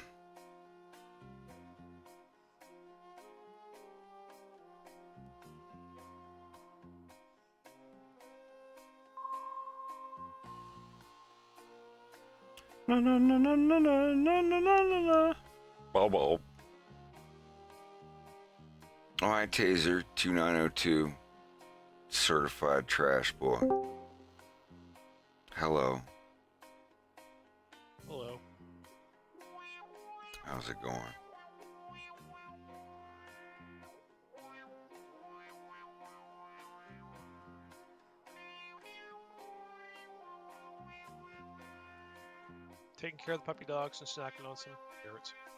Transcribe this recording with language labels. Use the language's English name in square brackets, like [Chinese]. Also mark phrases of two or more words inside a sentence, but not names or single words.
[English] Na na na na na na na na na na. Bobo. All right, Taser 2902, certified trash boy. Hello. Hello. How's it going? Taking care of the puppy dogs and snacking on some carrots.